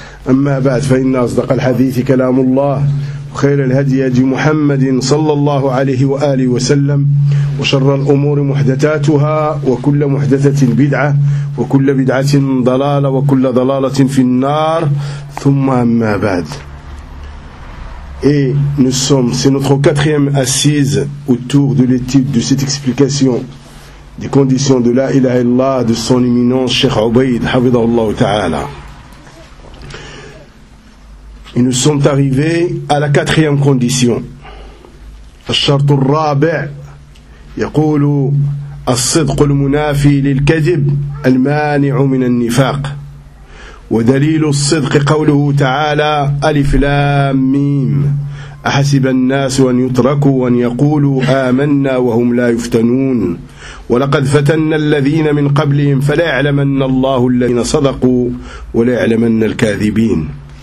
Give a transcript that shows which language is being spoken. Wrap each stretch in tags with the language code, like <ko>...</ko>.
<ar>أما بعد، فإن أصدق الحديث كلام الله، وخير الهدي هدي محمد صلى الله عليه وآله وسلم، وشر الأمور محدثاتها، وكل محدثة بدعة، وكل بدعة ضلالة، وكل ضلالة في النار. ثم أما بعد،</ar> <fr>c'est notre quatrième assise autour de l'étude de cette explication des conditions de la ilaha illallah de son éminence Cheikh Ubayd hafidhahullah ta'ala. Et nous sommes arrivés à la quatrième condition.</fr> <ar>الشرط الرابع يقول الصدق المنافي للكذب المانع من النفاق ودليل الصدق قوله تعالى ألف لام ميم أحسب الناس أن يتركوا أن يقولوا آمنا وهم لا يفتنون ولقد فتن الذين من قبلهم فليعلمن الله الذين صدقوا وليعلمن الكاذبين.</ar>